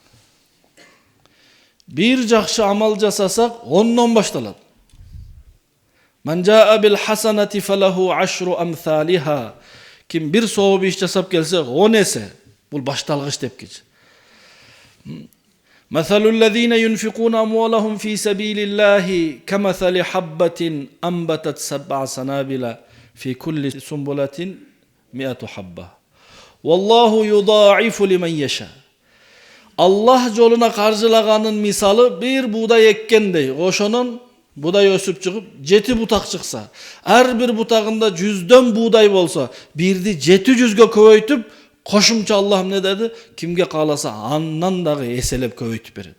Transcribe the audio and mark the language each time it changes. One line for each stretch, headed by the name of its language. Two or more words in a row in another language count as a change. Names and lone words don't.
Kyrgyz: Бир жакшы амал жасасак, 10дон башталат.
Arabic: من جاء بالحسنة فله عشر أمثالها.
Kyrgyz: Ким бир сооп иш жасап келсе, 10 эсе. Бул башталгыч деп кич.
Arabic: مثل الذين ينفقون أموالهم في سبيل الله كمثل حبة أنبتت سبع سنابل في كل سنبلة مائة حبة. والله يضاعف لمن يشاء.
Kyrgyz: Allah жолуна каржылаганын мисалы бир будай эккендей. Ошонун будай өсүп чыгып 7 бутак чыкса, ар бир бутагында 100дөн будай болсо, бирди 700гө көбөйтүп, кошумча Аллах эмне деди? Кимге кааласа андан дагы эселеп көбөйтүп берет.